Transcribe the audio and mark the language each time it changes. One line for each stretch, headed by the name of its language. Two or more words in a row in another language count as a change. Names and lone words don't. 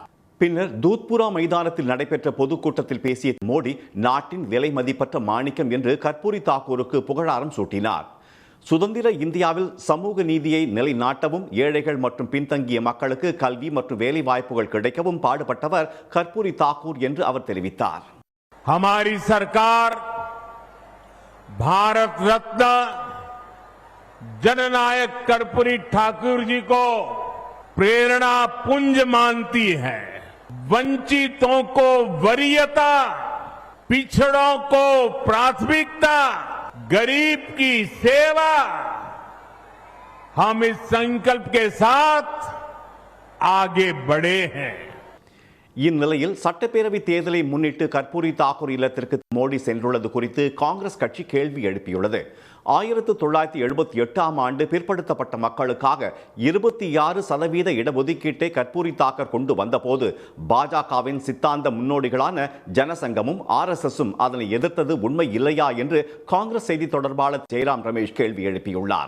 Tamil: பின்னர் தூத்புரா மைதானத்தில் நடைபெற்ற பொதுக்கூட்டத்தில் பேசிய மோடி, நாட்டின் விலை மதிப்பற்ற மாணிக்கம் என்று கர்பூரி தாக்கூருக்கு புகழாரம் சூட்டினார். சுதந்திர இந்தியாவில் சமூக நீதியை நிலைநாட்டவும் ஏழைகள் மற்றும் பின்தங்கிய மக்களுக்கு கல்வி மற்றும் வேலை வாய்ப்புகள் கிடைக்கவும் பாடுபட்டவர் கர்பூரி தாக்கூர் என்று அவர் தெரிவித்தார்.
Hindi: हमारी सरकार भारत रत्न जननायक कर्पूरी ठाकुर जी को प्रेरणा पुंज मानती है. वंचितों को वरीयता, पिछड़ों को प्राथमिकता, गरीब की सेवा, हम इस संकल्प के साथ आगे बढ़े हैं.
Tamil: இந்நிலையில் சட்டப்பேரவை தேர்தலை முன்னிட்டு கர்பூரி தாக்கூர் இல்லத்திற்கு மோடி சென்றுள்ளது குறித்து காங்கிரஸ் கட்சி கேள்வி எழுப்பியுள்ளது. 1978ஆம் ஆண்டு பிற்படுத்தப்பட்ட மக்களுக்காக 26% இடஒதுக்கீட்டை கர்பூரி தாக்கூர் கொண்டு வந்தபோது பாஜகவின் சித்தாந்த முன்னோடிகளான ஜனசங்கமும் RSSம் அதனை எதிர்த்தது உண்மை இல்லையா என்று காங்கிரஸ் செய்தி தொடர்பாளர் ஜெயராம் ரமேஷ் கேள்வி எழுப்பியுள்ளார்.